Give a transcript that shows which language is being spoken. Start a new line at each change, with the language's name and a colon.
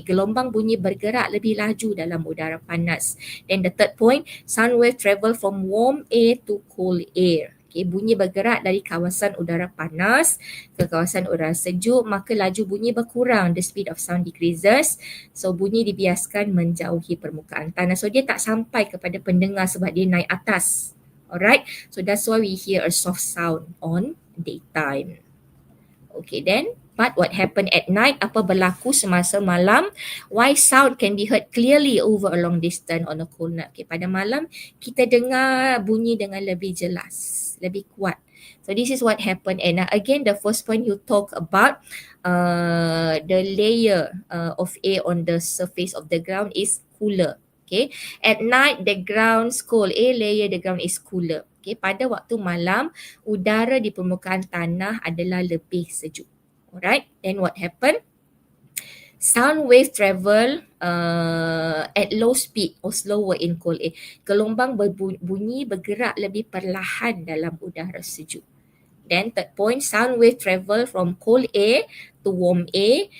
Malay: Gelombang bunyi bergerak lebih laju dalam udara panas.
English: Then the third point, sound wave travel from warm air to cold air.
Malay: Okay, bunyi bergerak dari kawasan udara panas ke kawasan udara sejuk, maka laju bunyi berkurang.
English: The speed of sound decreases.
Malay: So bunyi dibiaskan menjauhi permukaan tanah. So dia tak sampai kepada pendengar sebab dia naik atas.
English: Alright, so that's why we hear a soft sound on daytime. Okay, then but what happened at night?
Malay: Apa berlaku semasa malam?
English: Why sound can be heard clearly over a long distance on a cold night?
Malay: Okay, pada malam kita dengar bunyi dengan lebih jelas, lebih kuat.
English: So this is what happened. And again, the first point you talk about the layer of air on the surface of the ground is cooler. Okay, at night the ground's cold, air layer the ground is cooler.
Malay: Okay, pada waktu malam udara di permukaan tanah adalah lebih sejuk.
English: Alright, then what happened? Sound wave travel at low speed or slower in cold air.
Malay: Gelombang bunyi bergerak lebih perlahan dalam udara sejuk.
English: Then third point, sound wave travel from cold air to warm air.